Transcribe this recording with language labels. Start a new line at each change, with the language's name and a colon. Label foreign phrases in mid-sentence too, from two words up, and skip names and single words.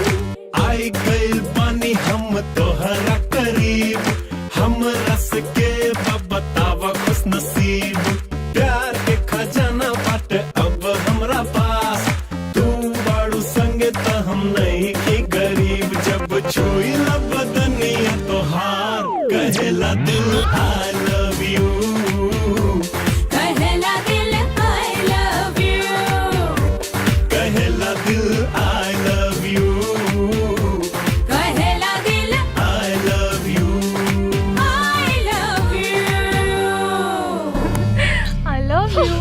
Bhojpuri: आई गइल पानी हम तोहरा करीब हम रस के बतावा खुश नसीब प्यार के खजाना बाट अब हमरा पास तू बाड़ू संगे तो हम नहीं की गरीब जब छुई ला बदनिया तोहार कहेला दिल
English: I love you
Bhojpuri: कहेला दिल
English: I love you
Bhojpuri: कहेला दिल
English: I love you
Bhojpuri: कहेला दिल
English: I love you I love you I love you.